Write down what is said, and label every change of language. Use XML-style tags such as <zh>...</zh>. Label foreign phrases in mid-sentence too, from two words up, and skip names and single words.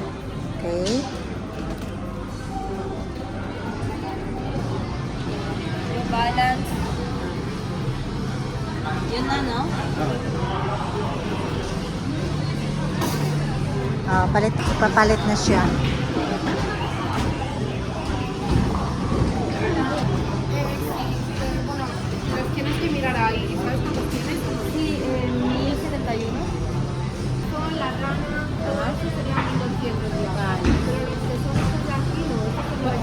<tl>Okay. Yung balance. Yun na, no? Papalit na siya.</tl> <es>Tienes que mirar ahí, ¿sabes cuántos tienes? Sí, 1071. Son la rana, todo eso serían 1200 ya. Pero los que son estos de aquí, no, estos son los</es>